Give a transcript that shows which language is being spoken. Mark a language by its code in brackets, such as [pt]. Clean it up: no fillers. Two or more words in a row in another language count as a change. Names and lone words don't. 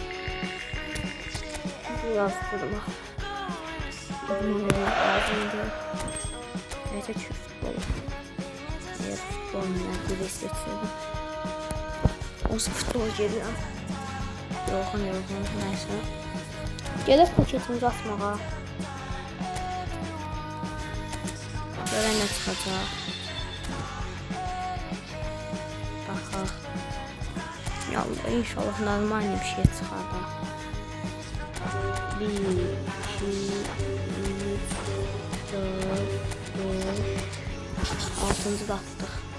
[tr] Biraz durma. Ağzında. Evet, açıyor futbolu. Evet, futboluna bir seçiyorum. O futbol geliyor. Yorgun. Neyse. [az] Gələk paketimizi atmağa. Görən nə çıxacaq. Baxaq. Yallah, inşallah normal bir şey çıxar da. 1, 2, 3, 4, 5, 6. da atdıq.